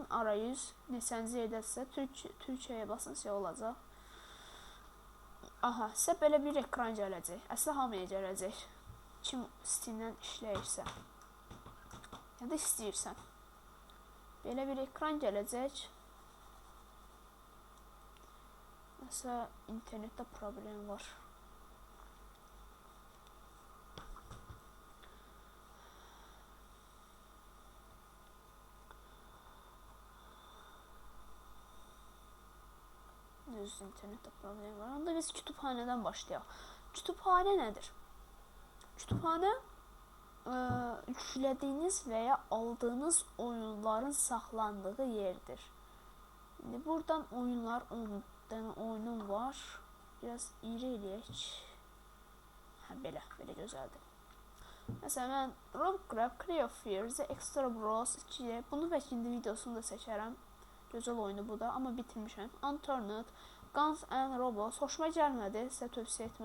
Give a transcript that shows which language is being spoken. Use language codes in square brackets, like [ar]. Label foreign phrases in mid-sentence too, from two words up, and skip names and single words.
[az] Arayüz neçənci yerdəsə Türkiyəyə basın, şey olacaq. Aha, sizə belə bir ekran gələcək. Əslində hamıya gələcək. Kim Steam'dən işləyirsə. Ya da istəyirsən. Belə bir ekran gələcək. [tr] Mesela internette problem var. [az] Düz internette problem var. [tr] Onda biz kütüphaneden başlayalım. Kütüphane nedir? Kütüphane yüklediğiniz veya aldığınız oyunların saxlandığı yerdir. Şimdi buradan oyunlar 10 tane oyunum var. [az] Biraz iri eləyək. Belə gözəldir. Məsələn, mən Robocraft, Cry of Fear, The Extra Bros 2, bunu bəlkə indi videosunu da çəkərəm. Gözəl oyunu bu da, amma bitirmişəm. Unturned, Guns and Robots, hoşuma gəlmədi, sizə tövsiyə etməm.